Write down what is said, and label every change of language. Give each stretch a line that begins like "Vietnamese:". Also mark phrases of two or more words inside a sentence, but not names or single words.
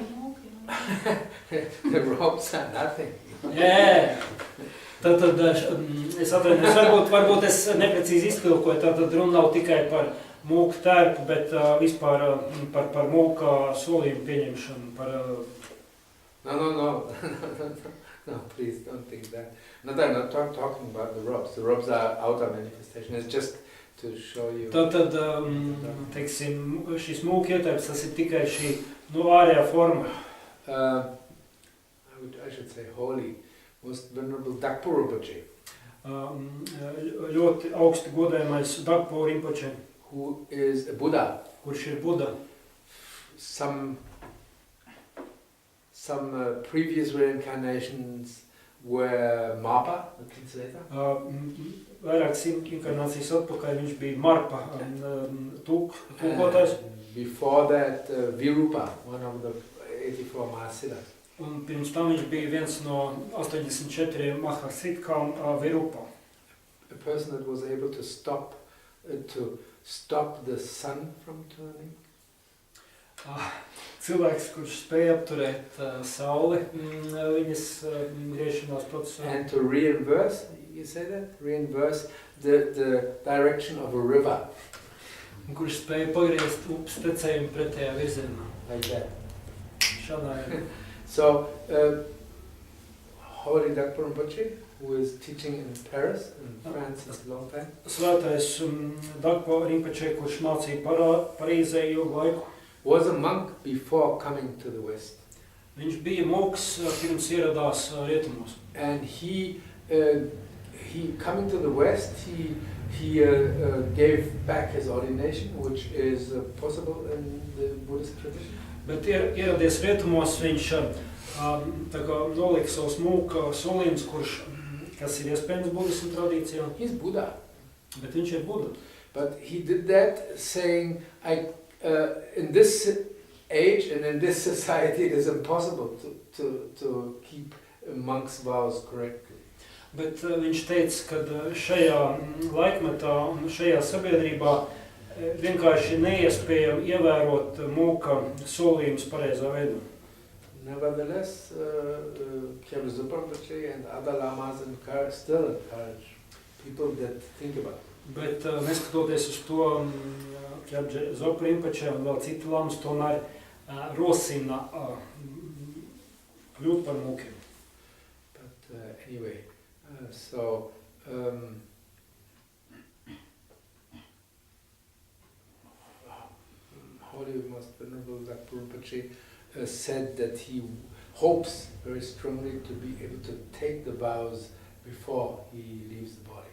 English: The robes are nothing.
Latvian: Jā, tad es atvainojos, varbūt es neprecīzi iztulkoju, tad runa nav tikai par mūka tērpu, bet vispār par mūka solījumu pieņemšanu.
English: No, please don't think that. I'm not talking about the robes. The robes are outer manifestation. It's just to show you.
Latvian: Tad, teiksim, šis mūka ietērps, tas ir tikai šī ārējā forma.
English: I should say holy, most venerable Dakpo Rinpoche.
Latvian: Ļoti augsti godējamais Dakpo Rinpoche,
English: who is a Buddha,
Latvian: kurš ir Buda,
English: some previous reincarnations were Mapa, the translator.
Latvian: Vairākas inkarnācijas atpakaļ viņš bija Marpa, tūkotājs.
English: Before that, Virupa, one of the 84 Mahasiddhas.
Latvian: Un pirms tam viņš bija viens no 84 Mahasiddhām Virupa.
English: A person that was able to stop the sun from turning.
Latvian: Cilvēks, kurš spēja apturēt sauli viņas griešanās procesā.
English: And to reinverse, you say that? Reinverse the direction of a river.
Latvian: Un kurš spēja pagriezt upes tecējumu pretējā virzienā.
English: Like that.
Latvian: Šādā.
English: So, Holy Dagpo Rinpoche, who is teaching in Paris, in France since a long time.
Latvian: Svētais Dagpo Rinpoche, kurš mācīja Parīzē ilgu laiku.
English: Was a monk before coming to the West.
Latvian: Viņš bija mūks pirms ieradās rietumos.
English: And he coming to the West, he gave back his ordination, which is possible in the Buddhist tradition.
Latvian: Bet ieradies rietumos, viņš tā kā nolika savus mūka solījumus, kas ir iespējams budismu tradīcijā.
English: He's Buddha.
Latvian: Bet viņš ir Buddha.
English: But he did that saying, in this age and in this society it is impossible to keep monk's vows correctly.
Latvian: Bet viņš teica, ka šajā laikmetā un šajā sabiedrībā vienkārši neiespējami ievērot mūka solījumus pareizā veidā.
English: Nevertheless, Kyabra Zopa Rinpoche and other lamas still encourage people that think about it.
Latvian: Bet neskatoties uz to, Kyabra Zopa Rinpoche un vēl citi lamas tomēr rosina kļūt par mūkiem.
English: But anyway, so Holy Most Venerable Dagpo Rinpoche said that he hopes very strongly to be able to take the vows before he leaves the body.